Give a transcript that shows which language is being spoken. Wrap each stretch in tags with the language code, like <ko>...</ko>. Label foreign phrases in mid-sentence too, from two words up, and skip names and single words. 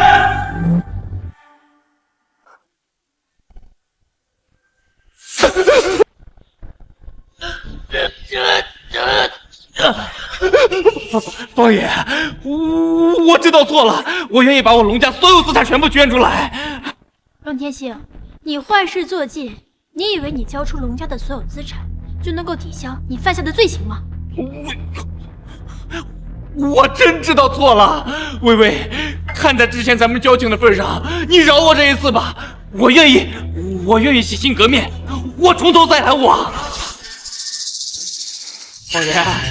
<zh>方爺，我知道錯了，我願意把我龍家所有資產全部捐出來。龍天星，你壞事做盡，你以為你交出龍家的所有資產就能夠抵消你犯下的罪行嗎？我真知道錯了，薇薇，看在之前咱們交情的份上，你饒我這一次吧，我願意洗心革面，我從頭再來我。方爺。</zh>